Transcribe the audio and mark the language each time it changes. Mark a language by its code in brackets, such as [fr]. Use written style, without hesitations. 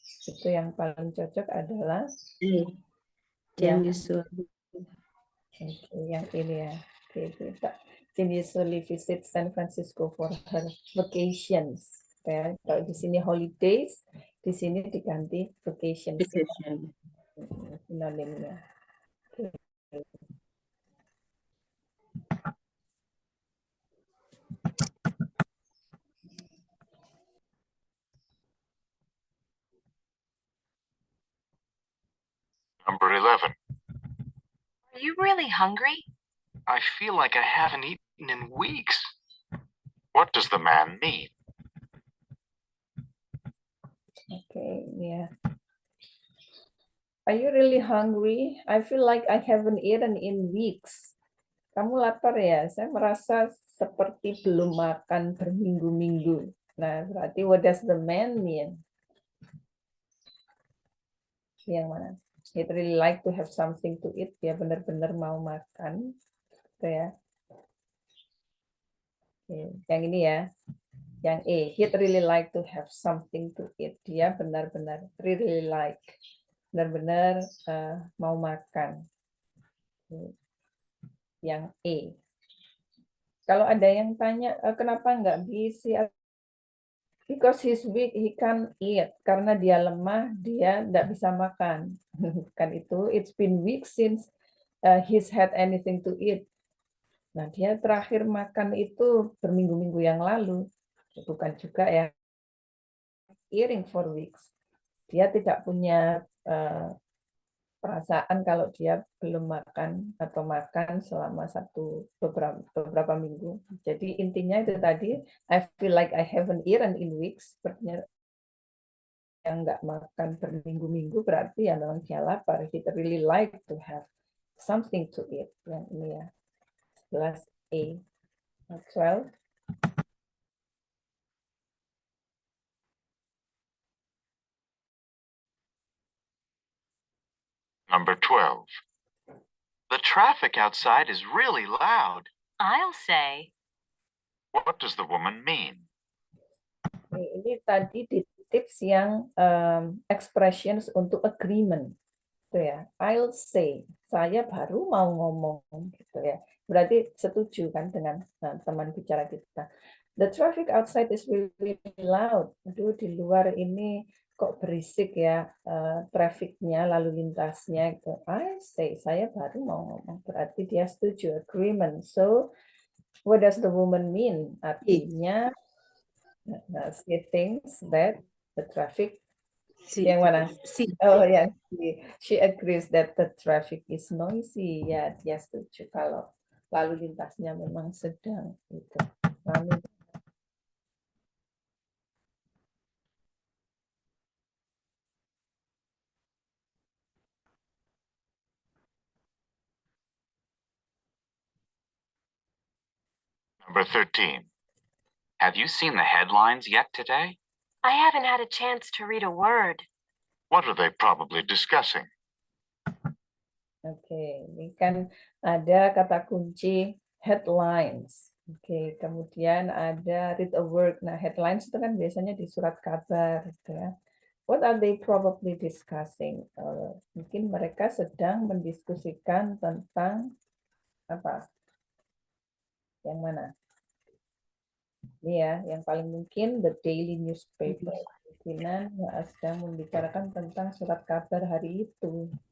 [id] Itu yang paling cocok adalah Jane yang [en] usually. [id] yang ini ya. Oke, kita [en] Jane usually visit San Francisco for her vacations. [id] Ya, kalau di sini holidays, di sini diganti vacations. [en] Vacation. [id] Sinonimnya. [en] Number 11. Are you really hungry? I feel like I haven't eaten in weeks. What does the man mean? Okay, yeah. Are you really hungry? I feel like I haven't eaten in weeks. [id] Kamu lapar ya? Saya merasa seperti belum makan berminggu-minggu. Nah, berarti [en] what does the man mean? [id] Yang mana? [en] He'd really like to have something to eat. [id] Dia benar-benar mau makan. Gitu ya. Oke, yang ini ya. Yang E, [en] he'd really like to have something to eat. [id] Dia benar-benar [en] really like. [id] Benar-benar mau makan. Yang E. Kalau ada yang tanya, kenapa nggak bisa? [en] Because he's weak, he can't eat. [id] Karena dia lemah, dia nggak bisa makan. Kan itu, [en] it's been weeks since he's had anything to eat. [id] Nah, dia terakhir makan itu berminggu-minggu yang lalu. Bukan juga ya, [en] eating for weeks. [id] Dia tidak punya perasaan kalau dia belum makan atau makan selama beberapa minggu. Jadi intinya itu tadi, [en] I feel like I haven't eaten in weeks. [id] Sepertinya yang nggak makan berminggu-minggu berarti ya memang dia lapar. [en] He really like to have something to eat. [id] Yang ini ya, 11A. 12. [en] Number 12. The traffic outside is really loud. I'll say. What does the woman mean? [id] Ini tadi di tips yang expressions untuk agreement. Gitu ya. [en] I'll say. [id] Saya baru mau ngomong gitu ya. Berarti setuju kan dengan teman bicara kita. [en] The traffic outside is really loud. [id] Aduh, di luar ini kok berisik ya trafficnya, lalu lintasnya gitu. [en] I say, [id] saya baru mau ngomong. Berarti dia setuju, agreement. [en] So, what does the woman mean? [id] Artinya, [en] she thinks that the traffic, [id] yang mana? Oh ya, [en] she agrees that the traffic is noisy. [id] Ya, dia setuju kalau lalu lintasnya memang sedang itu. Lalu [en] Number 13. Have you seen the headlines yet today? I haven't had a chance to read a word. What are they probably discussing? [id] Oke, ini kan ada kata kunci headlines. Oke, kemudian ada [en] read a word. [id] Nah, headlines itu kan biasanya di surat kabar, gitu ya. [en] What are they probably discussing? [id] Mungkin mereka sedang mendiskusikan tentang apa? Yang mana? Ini ya, yang paling mungkin [en] the daily newspaper. [id] Kemungkinan sedang membicarakan tentang surat kabar hari itu.